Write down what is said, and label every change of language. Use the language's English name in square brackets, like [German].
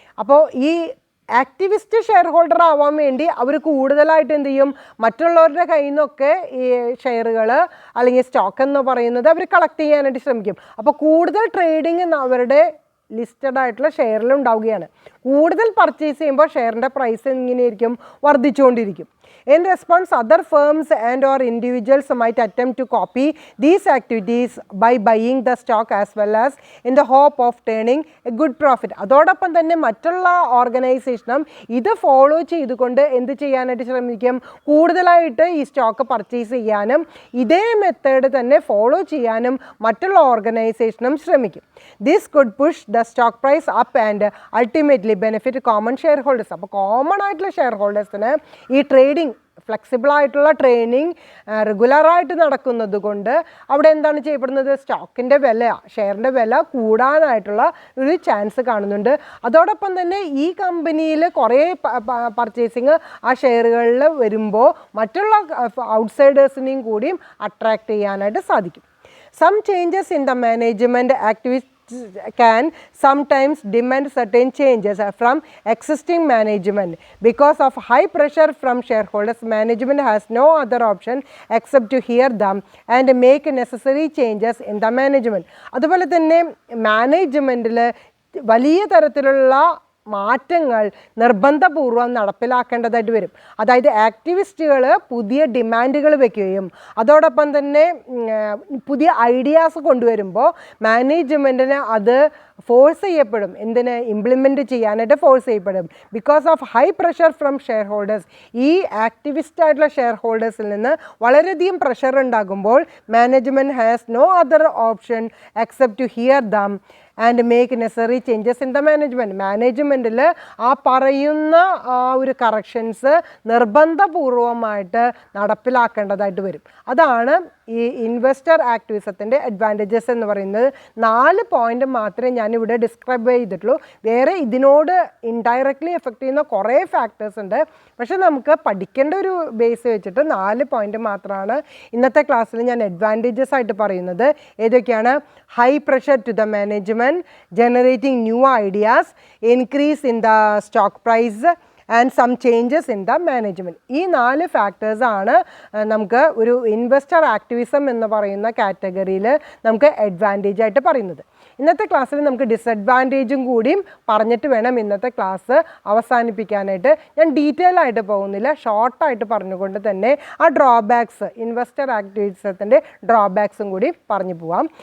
[Malayalam] അപ്പോൾ ഈ activist share holder ആവാൻ വേണ്ടി അവർ കൂടുതലായിട്ട് എന്ത് ചെയ്യും, മറ്റുള്ളവരുടെ കയ്യിൽ നിന്നൊക്കെ ഈ ഷെയറുകൾ അല്ലെങ്കിൽ സ്റ്റോക്ക് എന്ന് പറയുന്നത് അവർ കളക്ട് ചെയ്യാനായിട്ട് ശ്രമിക്കും. അപ്പോൾ കൂടുതൽ ട്രേഡിങ് അവരുടെ ലിസ്റ്റഡ് ആയിട്ടുള്ള ഷെയറിൽ ഉണ്ടാവുകയാണ്. കൂടുതൽ പർച്ചേസ് ചെയ്യുമ്പോൾ ഷെയറിൻ്റെ പ്രൈസ് എങ്ങനെയായിരിക്കും, വർദ്ധിച്ചുകൊണ്ടിരിക്കും. [English] In response, other firms and or individuals might attempt to copy these activities by buying the stock as well as in the hope of turning a good profit. [Malayalam] അതോടൊപ്പം തന്നെ മറ്റുള്ള ഓർഗനൈസേഷനും ഇത് ഫോളോ ചെയ്തുകൊണ്ട് എന്ത് ചെയ്യാനായിട്ട് ശ്രമിക്കും, കൂടുതലായിട്ട് ഈ സ്റ്റോക്ക് പർച്ചേസ് ചെയ്യാനും ഇതേ മെത്തേഡ് തന്നെ ഫോളോ ചെയ്യാനും മറ്റുള്ള ഓർഗനൈസേഷനും ശ്രമിക്കും. [English] This could push the stock price up and ultimately benefit common shareholders. [Malayalam] അപ്പോൾ കോമൺ ആയിട്ടുള്ള ഷെയർ ഹോൾഡേഴ്സിന് ഈ ട്രേഡിംഗ് ഫ്ലെക്സിബിൾ ആയിട്ടുള്ള ട്രെയിനിങ് റെഗുലറായിട്ട് നടക്കുന്നത് കൊണ്ട് അവിടെ എന്താണ് ചെയ്യപ്പെടുന്നത്, സ്റ്റോക്കിൻ്റെ വില, ഷെയറിൻ്റെ വില കൂടാനായിട്ടുള്ള ഒരു ചാൻസ് കാണുന്നുണ്ട്. അതോടൊപ്പം തന്നെ ഈ കമ്പനിയിൽ കുറേ പർച്ചേസിങ് ആ ഷെയറുകളിൽ വരുമ്പോൾ മറ്റുള്ള ഔട്ട്സൈഡേഴ്സിനെയും കൂടിയും അട്രാക്റ്റ് ചെയ്യാനായിട്ട് സാധിക്കും. [English] Some changes in the management activities can sometimes demand certain changes from existing management. Because of high pressure from shareholders, management has no other option except to hear them and make necessary changes in the management. [Malayalam] അതുപോലെ തന്നെ മാനേജ്മെൻറ്റിൽ വലിയ തരത്തിലുള്ള മാറ്റങ്ങൾ നിർബന്ധപൂർവ്വം നടപ്പിലാക്കേണ്ടതായിട്ട് വരും. അതായത് ആക്ടിവിസ്റ്റുകൾ പുതിയ ഡിമാൻഡുകൾ വയ്ക്കുകയും അതോടൊപ്പം തന്നെ പുതിയ ഐഡിയാസ് കൊണ്ടുവരുമ്പോൾ മാനേജ്മെൻറ്റിന് അത് ഫോഴ്സ് ചെയ്യപ്പെടും, എന്തിന്, ഇംപ്ലിമെൻറ്റ് ചെയ്യാനായിട്ട് ഫോഴ്സ് ചെയ്യപ്പെടും. [English] because of high pressure from shareholders, [Malayalam] ഈ ആക്ടിവിസ്റ്റ് ആയിട്ടുള്ള ഷെയർ ഹോൾഡേഴ്സിൽ നിന്ന് വളരെയധികം പ്രഷർ ഉണ്ടാകുമ്പോൾ [English] Management has no other option except to hear them and make necessary changes in the management. [Malayalam] മാനേജ്മെൻറ്റിൽ ആ പറയുന്ന ആ ഒരു കറക്ഷൻസ് നിർബന്ധപൂർവമായിട്ട് നടപ്പിലാക്കേണ്ടതായിട്ട് വരും. അതാണ് ഈ ഇൻവെസ്റ്റർ ആക്ടിവിസത്തിൻ്റെ അഡ്വാൻറ്റേജസ് എന്ന് പറയുന്നത്. 4 പോയിൻ്റ് മാത്രമേ ഞാനിവിടെ ഡിസ്ക്രൈബ് ചെയ്തിട്ടുള്ളൂ. വേറെ ഇതിനോട് ഇൻഡയറക്റ്റ്ലി എഫക്റ്റ് ചെയ്യുന്ന കുറേ ഫാക്ടേഴ്സ് ഉണ്ട്. പക്ഷെ നമുക്ക് പഠിക്കേണ്ട ഒരു ബേസ് വെച്ചിട്ട് 4 പോയിൻ്റ് മാത്രമാണ് ഇന്നത്തെ ക്ലാസ്സിൽ ഞാൻ അഡ്വാൻറ്റേജസ് ആയിട്ട് പറയുന്നത്. ഏതൊക്കെയാണ്? [English] High pressure to the management, generating new ideas, increase in the stock price and some changes in the management. [Malayalam] ഈ 4 ഫാക്ടേഴ്സാണ് നമുക്ക് ഒരു ഇൻവെസ്റ്റർ ആക്ടിവിസം എന്ന് പറയുന്ന കാറ്റഗറിയിൽ നമുക്ക് അഡ്വാൻറ്റേജ് ആയിട്ട് പറയുന്നത്. ഇന്നത്തെ ക്ലാസ്സിൽ നമുക്ക് ഡിസഡ്വാൻറ്റേജും കൂടിയും പറഞ്ഞിട്ട് വേണം ഇന്നത്തെ ക്ലാസ് അവസാനിപ്പിക്കാനായിട്ട്. ഞാൻ ഡീറ്റെയിൽ ആയിട്ട് പോകുന്നില്ല, ഷോർട്ടായിട്ട് പറഞ്ഞുകൊണ്ട് തന്നെ ആ ഡ്രോബാക്സ്, ഇൻവെസ്റ്റർ ആക്ടിവിസത്തിൻ്റെ ഡ്രോബാക്സും കൂടി പറഞ്ഞു പോവാം.